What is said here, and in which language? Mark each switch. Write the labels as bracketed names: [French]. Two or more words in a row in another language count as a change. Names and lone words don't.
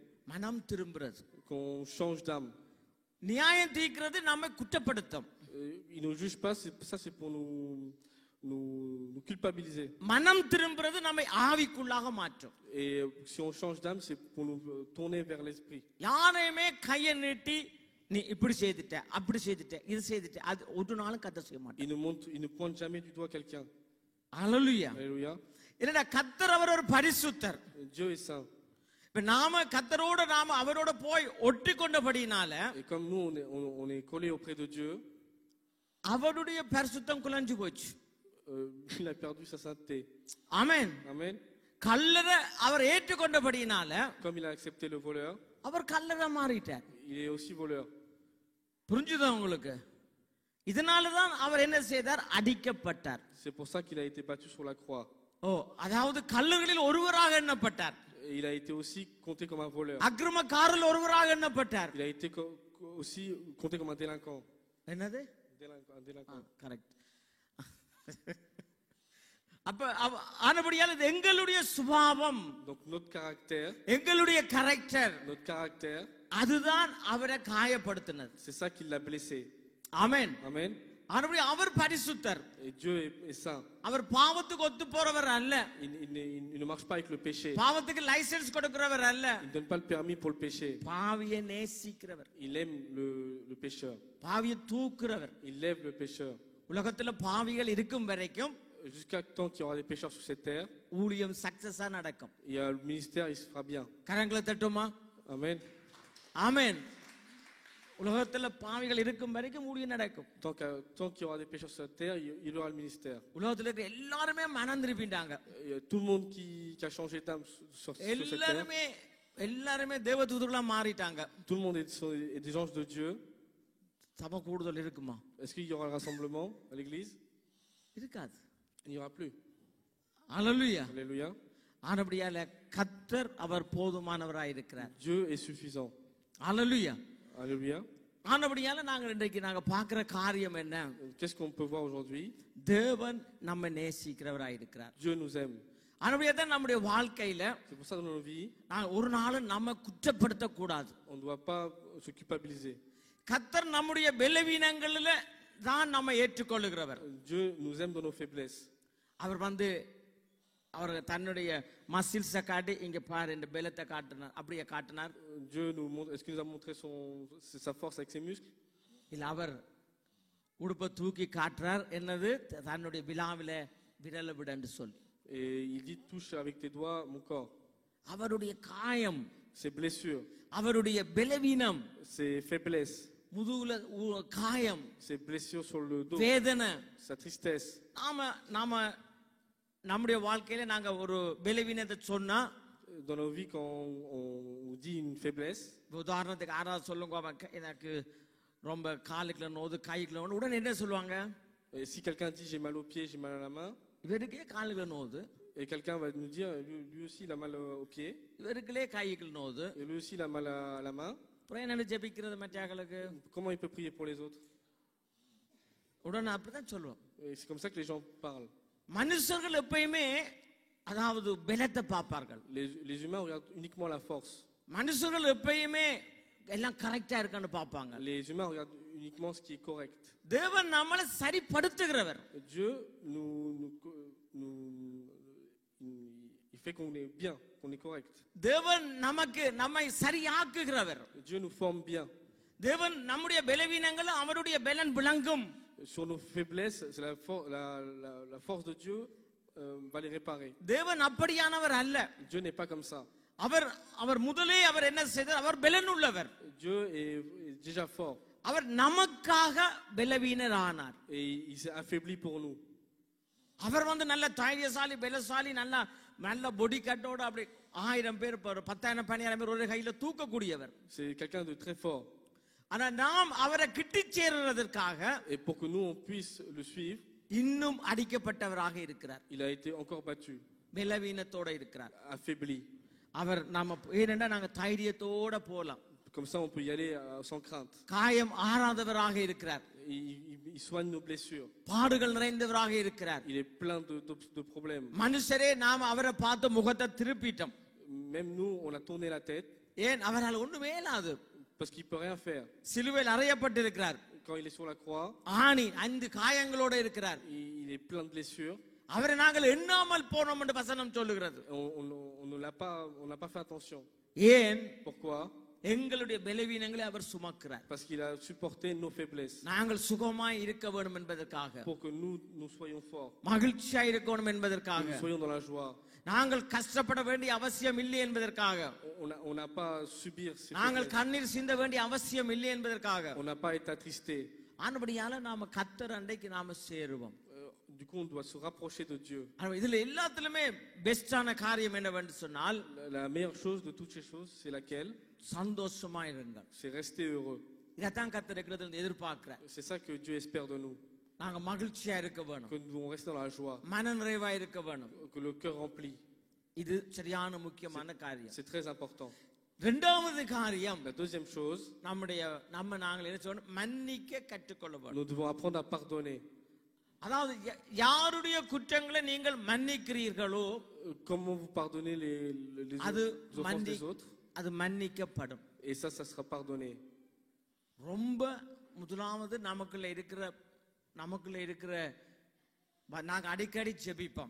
[Tamil] மனம் திரும்புறது. [French] Qu'on change d'âme. [Tamil] நியாயம் தீர்க்கிறது நம்மை குற்றப்படுத்தும். [French] Il ne juge pas, ça c'est pour nous culpabiliser. [Tamil] மனம் திரும்புறது நம்மை ஆவிக்குள்ளாக மாற்றும். [French] Et si on change d'âme, c'est pour nous tourner vers l'esprit. [Tamil] யாரையுமே கையை நீட்டி நீ இப்படி செய்துட்ட, அப்படி செய்துட்ட, இது செய்துட்ட, அது ஒரு நாளும் கர்த்தர் செய்ய மாட்டார். [French] Il ne pointe jamais du doigt quelqu'un. [Tamil] அல்லேலூயா. [French] Alléluia. [Tamil] இல்லடா கர்த்தர் அவர் ஒரு பரிசுத்தர். [French] Dieu est saint. [Tamil] இப்ப நாம கர்த்தரோட நாம அவரோட போய் ஒட்டி கொண்டபடினால, [French] Et comme nous on est collé auprès de Dieu, [Tamil] அவருடைய பரிசுத்தம் குலைஞ்சு போச்சு. [French] il a perdu sa sainteté. [Tamil] ஆமென். [French] Amen. [Tamil] கல்லறை அவர் ஏற்றுக்கொண்டபடினால, [French] Comme il a accepté le voleur, [Tamil] அவர் கல்லறை மாறிட்டார். [French] il est aussi voleur. [Tamil] புரிஞ்சுதா உங்களுக்கு? இதனாலதான் அவர் என்ன செய்தார்? அடிக்கப்பட்டார். [French] C'est pour ça qu'il a été battu sur la croix. [Tamil] ஓ, அதாவது கல்லுகளில் ஒருவராக எண்ணப்பட்டார். [French] Il a été aussi compté comme un voleur. [Tamil] அக்கிரமக்காரரில் ஒருவராக எண்ணப்பட்டார். [French] Il a été aussi compté comme un délinquant. [Tamil] என்னது? [French] Un délinquant. [Tamil] கரெக்ட். அப்ப ஆனபடியால் இது எங்களுடைய சுபாவம். [French] Donc notre caractère, [Tamil] எங்களுடைய கரெக்டர், [French] notre caractère, [Tamil] அதுதான் அவரை காயப்படுத்தினது. [French] c'est ça qui l'a blessé. [Tamil] ஆமென். [French] Amen. [Tamil] ஆனபடி அவர் பரிசுத்தர். [French] Et Dieu est saint. [Tamil] அவர் பாவத்துக்கு ஒத்து போறவர் அல்ல. [French] Il ne marche pas avec le péché. [Tamil] பாவத்துக்கு லைசென்ஸ் கொடுக்கிறவர் அல்ல. [French] Il ne donne pas le permis pour le péché. [Tamil] பாவியை நேசிக்கிறவர். [French] Il aime le pécheur. [Tamil] பாவியை தூக்குறவர். [French] Il lève le pécheur. [Tamil] உலகத்துல பாவிகள் இருக்கும் வரைக்கும் [French] Jusqu'à temps qu'il y aura des pécheurs sur cette terre, [Tamil] ஊழியம் சக்சஸா நடக்கும். [French] il y a le ministère, il se fera bien. [Tamil] கரங்களை தட்டுமா? [French] Amen. [Tamil] ஆமென். உலகத்துல பாவிகள் இருக்கும் வரைக்கும் ஊழியம் நடக்கும். [French] Tant qu'il y aura des pécheurs sur cette terre, il y aura le ministère. [Tamil] உலகத்துல இருக்க எல்லாருமே மனம் திரும்பிட்டாங்க. [French] Tout le monde qui a changé d'âme sur cette terre, [Tamil] எல்லாருமே தேவதூதர்களா மாறிட்டாங்க. [French] tout le monde est des anges de Dieu. [Tamil] சபை கூடுதல் இருக்குமா? [French] Est-ce qu'il y aura le rassemblement à l'église? [Tamil] இருக்காது. [French] Il n'y aura plus. [Tamil] அல்லேலூயா. [French] Alléluia. [Tamil] ஆனபடியால கர்த்தர் அவர் போதுமானவராய் இருக்கிறார். [French] Dieu est suffisant. [Tamil] அல்லேலூயா. [French] Alléluia. [Tamil] ஆனபடியால இன்றைக்கு நாங்க பார்க்கிற காரியம் என்ன? [French] Qu'est-ce qu'on peut voir aujourd'hui? [Tamil] தேவன் நம்ம நேசிக்கிறவராய் இருக்கிறார். [French] Dieu nous aime. [Tamil] ஆனபடியால நம்முடைய வாழ்க்கையில [French] C'est pour ça que dans nos vies, [Tamil] ஒரு நாளும் நம்ம குற்றப்படுத்த கூடாது. [French] on ne doit pas se culpabiliser. [Tamil] கர்த்தர் நம்முடைய பலவீனங்களில தான் நம்ம ஏற்றுக்கொள்ளுகிறவர். [French] Dieu nous aime dans nos faiblesses. [Tamil] அவர் தன்னுடைய மசில்ஸை காட்டி இங்க பாரு இந்த பலத்தை காட்டினார், அப்படியே காட்டினார். [French] Dieu nous montre, est-ce qu'il nous a montré sa force avec ses muscles? [Tamil] இல்ல அவர் உடுப்பை தூக்கி காட்டுறார், என்னது தன்னுடைய விலாவில விரல விடன்னு சொல்லி. [French] Et il dit touche avec tes doigts mon corps. [Tamil] அவருடைய காயம், [French] Ses blessures, [Tamil] அவருடைய பலவீனம், [French] ses faiblesses, [Tamil] முதுகுல காயம், [French] ses blessures sur le dos, [Tamil] வேதனை, [French] sa tristesse. [Tamil] நாம நம்முடைய வாழ்க்கையில நாங்க ஒரு பலவீனத்தை சொன்னா [French] dans nos vies, quand on dit une faiblesse, [Tamil] உதாரணத்துக்கு யாராவது சொல்லுங்க எனக்கு ரொம்ப காலுக்குள்ள நோது கைக்குள்ள நோது உடனே என்ன சொல்லுவாங்க [French] et si quelqu'un dit j'ai mal aux pieds, j'ai mal à la main, [Tamil] இவருக்கே காலுக்குள்ள நோது [French] et quelqu'un va nous dire lui aussi il a mal aux pieds, [Tamil] இவருக்குள்ளே கைக்குள்ள நோது [French] et lui aussi il a mal à la main, [Tamil] அப்புறம் என்ன ஜெபிக்கிறது மற்றவங்களுக்கு [French] comment il peut prier pour les autres? [Tamil] உடனே அப்படிதான் சொல்லுவோம் [French] Et c'est comme ça que les gens parlent. [Tamil] மனுஷர்கள் எப்பயுமே அதாவது பலத்தை பார்ப்பார்கள் [French] Les humains regardent uniquement la force. [Tamil] மனுஷர்கள் எப்பயுமே எல்லாம் கரெக்டா இருக்கான்னு பார்ப்பாங்க [French] Les humains regardent uniquement ce qui est correct. [Tamil] தேவன் நம்மளை சரிப்படுத்துகிறவர் [French] Dieu il fait qu'on est bien, qu'on est correct. [Tamil] தேவன் நமக்கு நம்மை சரியாக்குகிறவர் [French] Dieu nous forme bien. [Tamil] தேவன் நம்முடைய பலவீனங்களை அவருடைய பலன் விளங்கும் [French] Sur nos faiblesses, c'est la force de Dieu va les réparer. [Tamil] தேவன் அப்படியானவர் அல்ல [French] Dieu n'est pas comme ça. [Tamil] அவர் முதலே அவர் என்ன செய்தார் அவர் பலன் உள்ளவர் [French] Dieu est déjà fort. [Tamil] அவர் நமக்காக பலவீனர் ஆனார் [French] Et il s'est affaibli pour nous. [Tamil] அவர் நல்ல தைரியசாலி பலசாலி நல்ல [English] body cut [Tamil] அப்படி 1000 பேர் 10,000 12,000 பேர் ஒரு கையில தூக்கக்கூடியவர் [French] C'est quelqu'un de très fort. [Tamil] ஆனா நாம் அவரை கிட்டி சேர்றதற்காக [French] Et pour que nous on puisse le suivre, [Tamil] இன்னும் அடிக்கப்பட்டவராக இருக்கிறார் [French] il a été encore battu, [Tamil] பலவீனத்தோட இருக்கிறார் [French] affaibli. [Tamil] அவர் நாம ஏனென்றா நாங்க தைரியத்தோட போலாம் [French] Comme ça on peut y aller sans crainte. [Tamil] காயம் ஆறாதவராக இருக்கிறார் [French] Il soigne nos blessures. [Tamil] பாடுகள் நிறைந்தவராக இருக்கிறார் [French] Il est plein de problèmes. [Tamil] மனுஷரே நாம் அவரை பார்த்து முகத்தை திருப்பிட்டோம் [French] Même nous on a tourné la tête [Tamil] ஏன் அவரால் ஒண்ணுமே இல்லாது [French] parce qu'il peut rien faire. [Tamil] சிலுவையில் அறையப்பட்டிருக்கிறார் [French] Quand il est sur la croix, [Tamil] ஆணி 5 காயங்களோட இருக்கிறார் [French] il est plein de blessures. [Tamil] அவரை நாங்கள் எண்ணாமல் போனோம் என்று வசனம் சொல்லுகிறது [French] On n'a pas fait attention. [Tamil] ஏன் [French] Pourquoi? [Tamil] எங்களுடைய பலவீனங்களை அவர் சுமக்கிறார் [French] Parce qu'il a supporté nos faiblesses. [Tamil] நாங்கள் சுகமாய் இருக்க வேண்டும் என்பதற்காக [French] Pour que nous soyons forts. [Tamil] மகிழ்ச்சியா இருக்கணும் [French] Que [Tamil] என்பதற்காக [French] nous soyons dans la joie. [Tamil] நாங்கள் கஷ்டப்பட வேண்டிய அவசியம் இல்லை என்பதற்காக [French] On n'a pas à subir ces [Tamil] நாங்கள் [French] faiblesses. [Tamil] கண்ணீர் சிந்த வேண்டிய அவசியம் இல்லை என்பதற்காக [French] On n'a pas à être attristé. [Tamil] ஆனபடியால நாம கர்த்தர் அண்டைக்கு நாம சேருவோம் [French] Du coup, on doit se rapprocher de Dieu. [Tamil] இதுல எல்லாத்துலயுமே பெஸ்டான காரியம் என்னவென்று சொன்னால் [French] La meilleure chose de toutes ces choses, c'est laquelle? [Tamil] சந்தோஷமா இருங்கள் [French] C'est rester heureux. [Tamil] இதைத்தான் கர்த்தர் இருக்கிறது எதிர்பார்க்கிறார் [French] C'est ça que Dieu espère de nous. [Tamil] நாங்க மகிழ்ச்சியா இருக்க வேணும் [French] Que nous restions dans la joie. [Tamil] மன நிறைவா இருக்க வேணும் [French] Que le cœur rempli. [Tamil] இது சரியான முக்கியமான காரியம் [French] C'est très important. [Tamil] இரண்டாவது காரியம் [French] La deuxième chose, [Tamil] நாங்கள் என்ன சொல்லணும் மன்னிக்க கற்றுக்கொள்ள வேணும் [French] nous devons apprendre à pardonner. [Tamil] அதாவது யாருடைய குற்றங்களை நீங்கள் மன்னிக்கிறீர்களோ [French] Comment vous pardonnez les [Tamil] அது [French] offenses des autres? [Tamil] அது மன்னிக்கப்படும் [French] Et ça sera pardonné. [Tamil] ரொம்ப முதலாவது நமக்குள்ள இருக்கிற நாங்க அடிக்கடி ஜெபிப்போம்